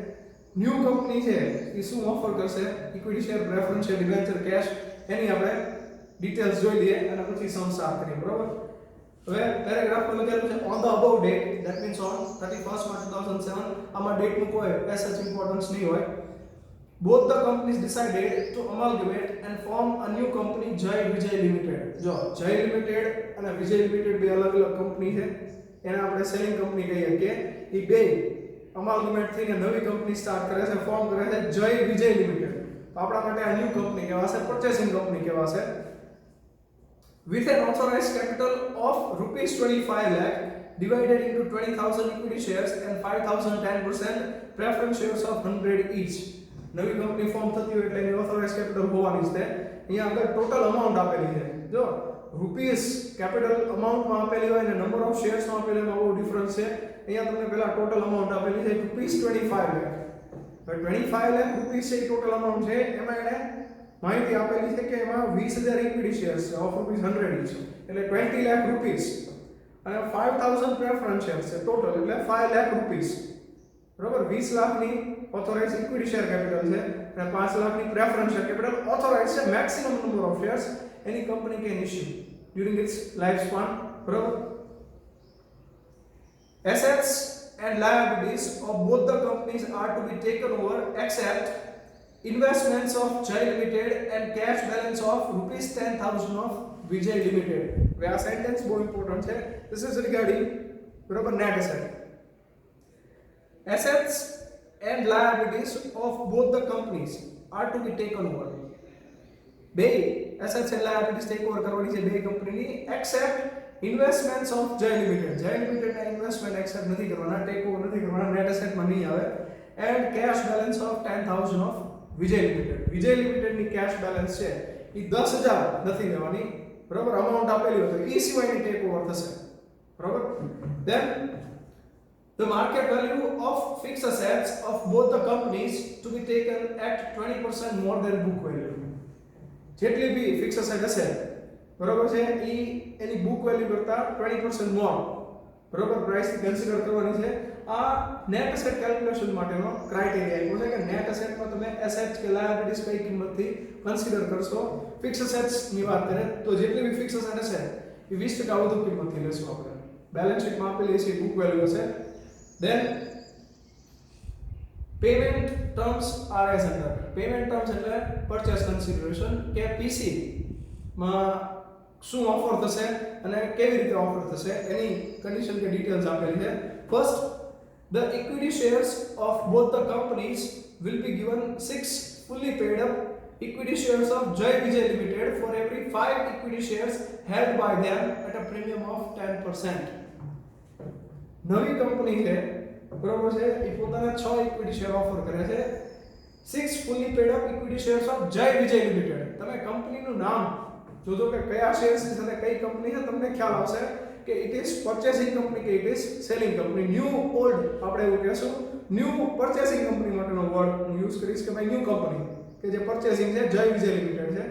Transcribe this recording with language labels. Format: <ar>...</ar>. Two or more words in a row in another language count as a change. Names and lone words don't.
<en>new company</en> <gu>છે એ શું ઓફર કરશે,</gu> <en>equity share, preference share,</en> <gu>ડિબેન્ચર, કેશ, એની આપણે ડિટેલ્સ જોઈ લઈએ અને પછી</gu> <en>sum start</en> <gu>કરીએ, બરોબર. હવે પેરેગ્રાફમાં લખેલું છે</gu> <en>On the above date, that means on 31st March 2007.</en> <gu>આમાં ડેટનું કોઈ</gu> <en>as such importance</en> <gu>નહીં હોય.</gu> <en>Both the companies decided to amalgamate and form a new company, Jai Vijay Limited.</en> <gu>જો જય લિમિટેડ અને વિજય લિમિટેડ બે અલગ અલગ કંપની છે, એને આપણે</gu> <en>selling company</en> <gu>કહીએ કે એ બે અમાલ્ગમેટ થઈને નવી કંપની સ્ટાર્ટ કરે છે, ફોર્મ કરે છે જય વિજય લિમિટેડ. તો આપણા માટે આ</gu> <en>new company</en> <gu>કહેવાશે,</gu> <en>purchasing company</en> <gu>કહેવાશે.</gu> <en>With an authorized capital of rupees 25 lakh divided into 20,000 equity shares and 5,000 10% preference shares of 100 each.</en> <gu>નવી કંપની ફોર્મ થતી હોય એટલે એની</gu> <en>authorised capital</en> <gu>હોવાની છે. અહીંયા આગળ</gu> <en>total amount</en> <gu>આપેલી છે. જો</gu> <en>rupees capital amountમાં</en> <gu>આપેલી હોય અને</gu> <en>number of sharesમાં</en> <gu>આપેલી એમાં બહુ ડિફરન્સ છે. અહીંયા તમને પહેલા</gu> <en>total amount</en> <gu>આપેલી છે રૂપીસ 25 લાખ. હવે 25 લાખ રૂપીસ છે</gu> <en>total amount</en> <gu>છે. એમાં એને માહિતી આપેલી છે કે એમાં 20,000</gu> <en>equity shares</en> <gu>છે</gu> <en>of rupees 100 each,</en> <gu>એટલે 20 લાખ રૂપીસ, અને 5,000</gu> <en>preference shares</en> <gu>છે ટોટલ, એટલે 5 લાખ રૂપીસ, બરોબર. 20 લાખની</gu> <en>authorised equity share capital</en> <gu>છે અને 5 લાખની</gu> <en>preference share capital authorised</en> <gu>છે.</gu> <en>Maximum number of shares any company can issue during its life span, બરોબર. Assets and liabilities of both the companies are to be taken over except investments of Jai Limited and cash balance of rupees 10,000 of Vijay Limited.</en> <gu>હવે આ સેન્ટેન્સ બહુ ઇમ્પોર્ટન્ટ છે.</gu> <en>This is regarding, બરોબર, net asset. Assets and liabilities of both the companies are to be taken over.</en> <gu>બે</gu> <en>assets and liabilities take over</en> <gu>કરવાની છે બે કંપનીની,</gu> <en>except investments of Jai Limited.</en> <gu>Jai Limited ના</gu> <en>investment accept</en> <gu>નથી કરવાના,</gu> <en>take over</en> <gu>નથી કરવાના,</gu> <en>net assetમાં</en> <gu>નહીં આવે.</gu> <en>and cash balance of 10,000 of Vijay Limited.</en> <gu>Vijay Limited ની</gu> <en>cash balance</en> <gu>છે એ 10,000 નથી લેવાની, બરોબર. અમાઉન્ટ આપેલી હોય તો એ સિવાયની</gu> <en>take over</en> <gu>થશે, બરોબર.</gu> <en>then the market value of fixed assets of both the companies to be taken at 20% more than book value.</en> <gu>જેટલી બી</gu> <en>fixed asset</en> <gu>હશે, બરોબર છે, એ એની</gu> <en>book value</en> <gu>કરતા 20% મોર, બરોબર,</gu> <en>price consider</en> <gu>કરવાની છે. આ</gu> <en>net asset calculation</en> <gu>માટેનો ક્રાઇટેરિયા આપ્યો છે કે</gu> <en>net assetમાં</en> <gu>તમે એસેટ્સ કે લાયબિલિટીઝ કઈ કિંમતથી કન્સિડર કરશો.</gu> <en>fixed assets</en> <gu>ની વાત કરીએ તો જેટલી બી</gu> <en>fixed asset</en> <gu>હશે એ 20% વધુ કિંમતથી લેશું આપણે.</gu> <en>balance sheetમાં</en> <gu>આપેલી છે</gu> <en>book value</en> <gu>હશે.</gu> <en>then payment terms are as under. payment terms</en> <gu>એટલે</gu> <en>purchase consideration</en> <gu>કે પીસી માં શું ઓફર થશે અને કેવી રીતે ઓફર થશે એની કન્ડિશન કે ડિટેલ્સ આપેલી છે. ફર્સ્ટ,</gu> <en>the equity shares of both the companies will be given 6 fully paid up equity shares of Jai Vijay Limited for every 5 equity shares held by them at a premium of 10%.</en> <gu>નવી કંપની છે, બરોબર છે, એ પોતાના 6</gu> <en>equity share</en> <gu>ઓફર કરે છે.</gu> <en>6 fully paid up equity shares of Jai Vijay Limited.</en> <gu>તમે કંપનીનું નામ જોજો કે કયા શેર્સ છે અને કઈ કંપની છે, તમને ખ્યાલ આવશે કે</gu> <en>it is purchasing company</en> <gu>કે</gu> <en>it is selling company. new old</en> <gu>આપણે એવું કહેશું.</gu> <en>new purchasing company</en> <gu>માટેનો વર્ડ હું યુઝ કરીશ કે ભાઈ</gu> <en>new company</en> <gu>કે જે પરચેસિંગ છે જય વિજય લિમિટેડ છે.</gu>